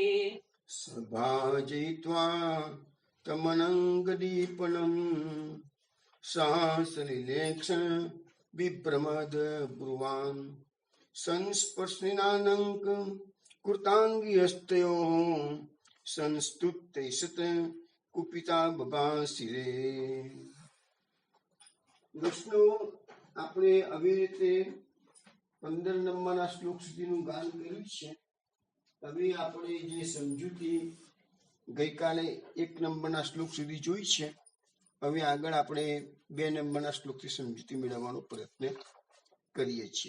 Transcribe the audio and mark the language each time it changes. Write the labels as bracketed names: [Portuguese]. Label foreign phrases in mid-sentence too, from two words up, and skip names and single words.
[Sanskrit] सभाजयित्वा तमनङ्गदीपनम् सहासलिलेक्षण विभ्रमद ब्रुवान् संस्पर्शनेनाङ्क कृताङ्गिहस्तयोः संस्तुत्य ईषत् कुपिता बबासिरे. [Gujarati] દોસ્તો, આપણે આવી રીતે 15 નંબરના શ્લોક સુધીનું ગાન કર્યું છે. હવે આપણે જે સમજૂતી ગઈકાલે 1 નંબરના શ્લોક સુધી જોઈ છે, હવે આગળ આપણે 2 નંબરના શ્લોકથી સમજૂતી મેળવવાનો પ્રયત્ન કરીએ છીએ.